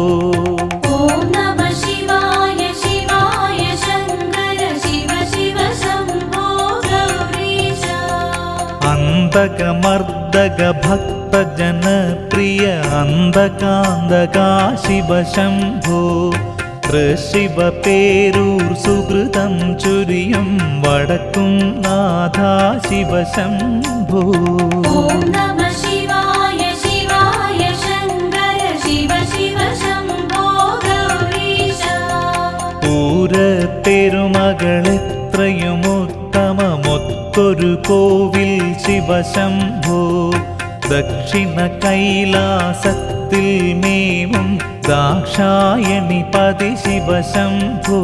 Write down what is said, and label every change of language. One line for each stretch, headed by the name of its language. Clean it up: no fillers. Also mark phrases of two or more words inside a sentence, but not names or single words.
Sanskrit: ॐ नमः शिवाय शिवाय शङ्कर शिव शिव शम्भो गौरीशा अन्तकमर्दक भक्तजनप्रिय अन्धकान्दका शिव शम्भो
Malayalam: ഋഷിവ പേരൂർ സുഹൃതം ചുരിയും വടക്കും നാഥാ ശിവ ശംഭോ
Sanskrit: ॐ नमः शिवाय शिवाय शङ्कर शिव शिव शम्भो गौरीशा
Malayalam: പൂരപ്പെരുമകളെത്രയും ഉത്തമമൊത്തൊരു കോവിൽ ശിവ ശംഭോ ദക്ഷിണ കൈലാസത്തിൽ മേവും
Sanskrit: दाक्षायणि पदि शिव शम्भो